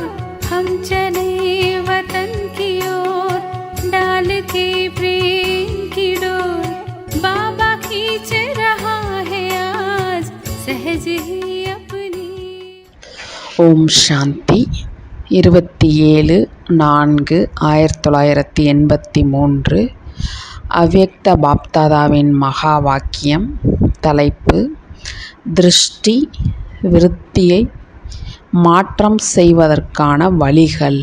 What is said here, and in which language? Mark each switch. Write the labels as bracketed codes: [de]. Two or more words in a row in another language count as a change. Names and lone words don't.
[hi] हम चले वतन की ओर डाल के प्रेम की डोर। बाबा खींच रहा है आज सहज ही अपनी। [ta] ஓம் சாந்தி 27/4/1983 அவ்யக்த பாப்தாதாவின் மகா வாக்கியம். தலைப்பு: திருஷ்டி விருத்தியை மாற்றம் செய்வதற்கான வழிகள்.